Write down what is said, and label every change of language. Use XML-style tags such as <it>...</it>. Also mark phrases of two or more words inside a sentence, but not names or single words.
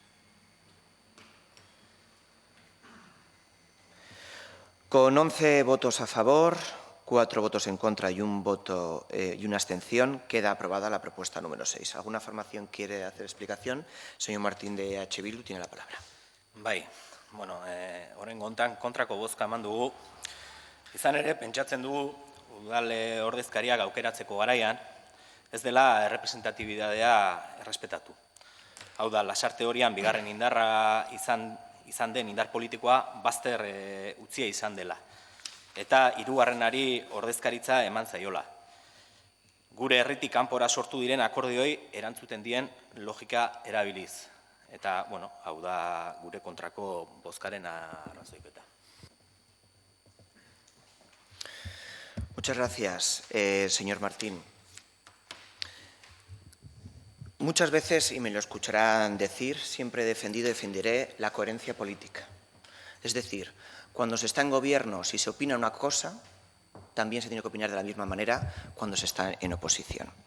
<es>Con 11 votos a favor, 4 votos en contra y un voto y una abstención, queda aprobada la propuesta número 6. ¿Alguna formación quiere hacer explicación? Señor Martín de EH Bildu tiene la palabra.</es> <eu>Bai, oraingo hontan kontrako bozka eman dugu. Izan ere, pentsatzen dugu udal ordezkariak aukeratzeko garaian, ez dela errepresentatibidadea errespetatu. Hau da, Lasarte horian bigarren indarra izan den indar politikoa bazter utzia izan dela. Eta hirugarrenari ordezkaritza eman zaiola. Gure herritik kanpora sortu diren akordioi erantzuten dien logika erabiliz. Eta, hau da gure kontrako bozkaren arrazoiketa.</eu> <es>Muchas gracias, señor Martín. Muchas veces, y me lo escucharán decir, siempre he defendido y defenderé la coherencia política. Es decir, cuando se está en gobierno, si se opina una cosa, también se tiene que opinar de la misma manera cuando se está en oposición.</es>